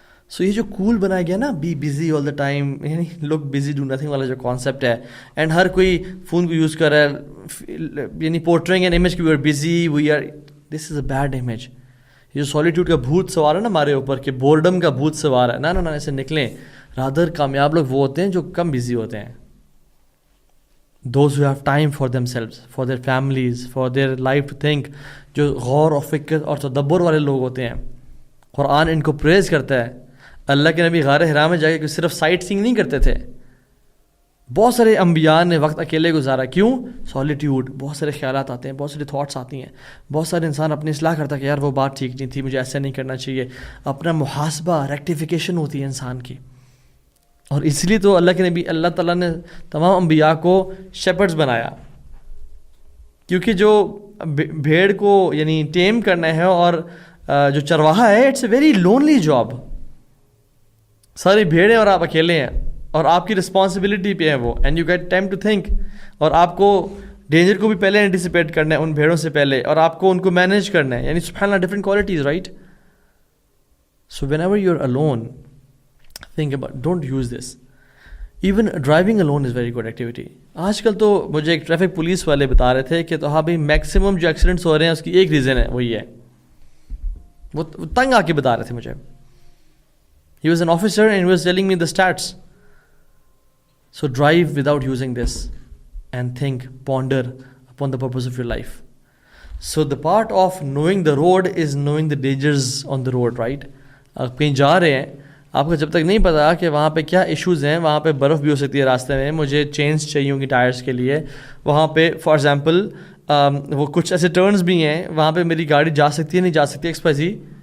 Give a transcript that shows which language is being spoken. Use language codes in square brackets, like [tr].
[ur] سو یہ جو کول بنایا گیا نا, [en] be busy all the time, [ur] یعنی [en] look busy do nothing [ur] والا جو کانسیپٹ ہے, اینڈ ہر کوئی فون کو یوز کر رہا ہے, یعنی پورٹرینگ این امیج کہ [en] We are busy, we are, this is a bad image. [ur] یہ جو سالیٹیوڈ کا بھوت سوار ہے نا ہمارے اوپر, کہ بورڈم کا بھوت سوار ہے, نہ ایسے نکلیں. رادر کامیاب لوگ وہ ہوتے ہیں جو کم بزی ہوتے ہیں. [en] Those who have time for themselves, for their families, for their life to think, [ur] جو غور و فکر اور تدبر والے لوگ ہوتے ہیں. قرآن ان کو پریز کرتا ہے. اللہ کے نبی غار حرا میں جا کے صرف سائٹ سینگ نہیں کرتے تھے. بہت سارے انبیاء نے وقت اکیلے گزارا. کیوں؟ سالیٹیوڈ. بہت سارے خیالات آتے ہیں, بہت سارے تھاٹس آتی ہیں, بہت سارے انسان اپنی اصلاح کرتا ہے کہ یار وہ بات ٹھیک نہیں تھی, مجھے ایسا نہیں کرنا چاہیے. اپنا محاسبہ, ریکٹیفیکیشن ہوتی ہے انسان کی. اور اس لیے تو اللہ کے نبی, اللہ تعالیٰ نے تمام انبیاء کو شیپرڈز بنایا, کیونکہ جو بھیڑ کو یعنی ٹیم کرنا ہے اور جو چرواہا ہے, [en] It's a very lonely job. [ur] ساری بھیڑیں اور آپ اکیلے ہیں, اور آپ کی رسپانسبلٹی پہ ہے وہ, [en] And you get time to think. [ur] اور آپ کو ڈینجر کو بھی پہلے اینٹیسپیٹ کرنا ہے ان بھیڑوں سے پہلے, اور آپ کو ان کو مینیج کرنا ہے. یعنی سبحان اللہ, different qualities, right. [en] So whenever you are alone, think about, don't use this. Even driving alone is very good activity. [ur] آج کل تو مجھے ایک ٹریفک پولیس والے بتا رہے تھے کہ تو ہاں بھائی میکسیمم جو ایکسیڈنٹس ہو رہے ہیں اس کی ایک ریزن ہے, وہی ہے. وہ تنگ آ کے بتا رہے تھے مجھے. [en] He was an officer and he was telling me the stats. So drive without using this and think, ponder upon the purpose of your life. So the part of knowing the road is knowing the dangers on the road, right? [ur] آپ کہیں جا رہے ہیں, آپ کو جب تک نہیں پتا کہ وہاں پہ کیا ایشوز ہیں, وہاں پہ برف بھی ہو سکتی ہے راستے میں, مجھے چینج چاہیے ہوں گی ٹائرس کے لیے, وہاں پہ فار ایگزامپل وہ کچھ ایسے ٹرنز بھی ہیں وہاں پہ میری گاڑی جا سکتی ہے نہیں جا سکتی ایکسپائزی.